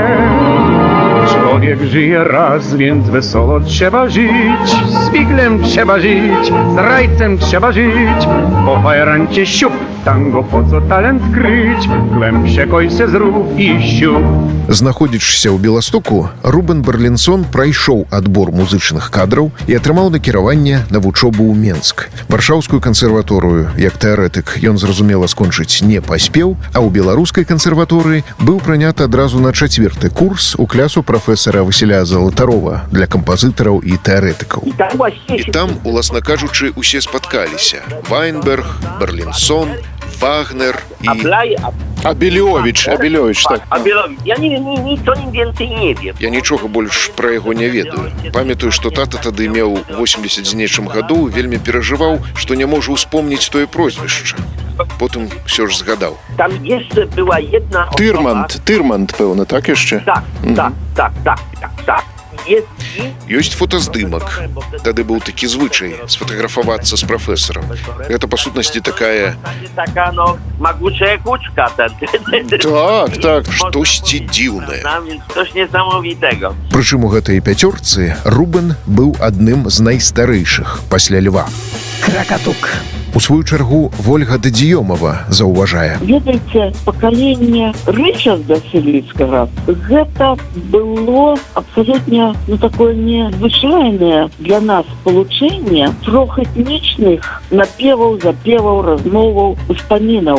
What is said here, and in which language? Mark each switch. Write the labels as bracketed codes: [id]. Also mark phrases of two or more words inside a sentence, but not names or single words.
[pl] Człowiek żyje raz, więc wesoło trzeba żyć, z figlem trzeba żyć, z rajcem trzeba żyć. Po fajerancie siup, tango po co talent kryć, głębsze kojse zrób i siup. [be] Знаходзячыся ў Беластоку, Рубен Берлінсон прайшоў адбор музычных кадраў і атрымаў накіраванне на вучобу ў Менск. Варшаўскую кансерваторыю, як тэарэтык, ён, зразумела, скончыць не паспеў, а ў беларускай кансерваторыі быў прыняты адразу на 4-й курс у клясу прафесара Васіля Залатарова для кампазітараў і тэарэтыкаў. І там, уласна кажучы, усе спаткаліся. Вайнберг, Берлінсон, Вагнер і... Абелёвіч, так. Абелёвич, [pl] ja nic o nim więcej nie wiem. [be] Я нічога больш пра яго не ведаю. Памятаю, што тата тады меў 80 з нечым гадоў, вельмі перажываў, што не можа ўспомніць тое прозвішча. Потым ўсё ж згадаў. [pl] Tam jeszcze była jedna osoba... [be] Тырманд, пэўна, так яшчэ? [pl] Tak. [be] Ёсць фотаздымак. Тады быў такі звычай сфотаграфавацца з прафесарам. Гэта, па сутнасці, такая... [pl] Taka, no, magłucze kuczka. [be] Так, штосьці дзіўнае. [pl] Coś niesamowitego. [be] Прычым у гэтай пяцёрцы Рубен быў адным з найстарэйшых пасля Льва. Krakatuck. У сваю чаргу Вольга Дадзіёмава заўважае. Ведаеце, пакаленне Рычарда Селіцкага, гэта было абсалютна такое незвычайнае для нас спалучэнне трохэтнічных напеваў, запеваў, размоваў, успамінаў.